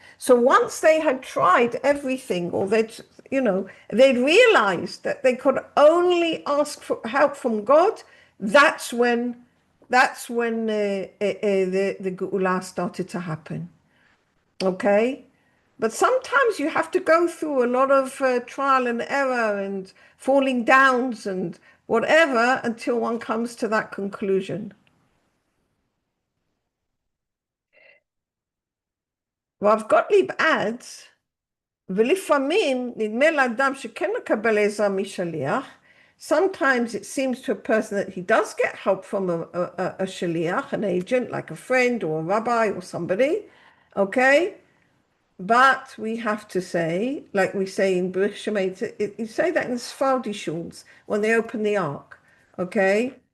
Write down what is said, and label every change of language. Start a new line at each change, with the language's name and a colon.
English: So once they had tried everything, or they'd realized that they could only ask for help from God, that's when the geula started to happen. Okay? But sometimes you have to go through a lot of trial and error and falling downs and whatever until one comes to that conclusion.
Hebrew: Rav Gottlieb adds, ולפעמים נדמה לאדם שכן מקבל עזרה משליח,
English: Sometimes it seems to a person that he does get help from a shaliach, an agent, like a friend or a rabbi or somebody, okay? But we have to say, like we say in Brit Shemayt, you say that in Sephardi shuls when they open the ark, okay?